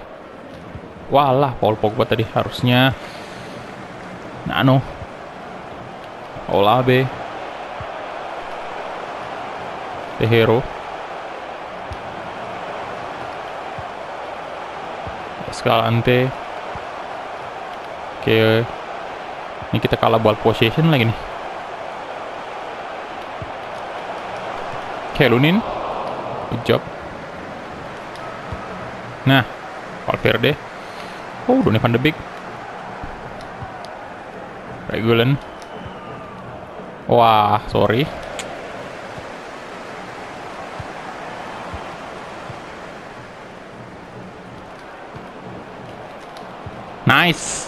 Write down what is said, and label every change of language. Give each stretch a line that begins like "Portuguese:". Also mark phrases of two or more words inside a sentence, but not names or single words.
Indonesian: Walah, Paul Pogba tadi harusnya. Nano, Olabe, De Hero, Escalante. Oke, ini kita kalah
English: ball possession
Indonesian: lagi nih. Kelunin.
English: Good job. Nah,
Indonesian: Valverde. Oh, Donny van de Beek. Regulen.
English: Wah, sorry. Nice.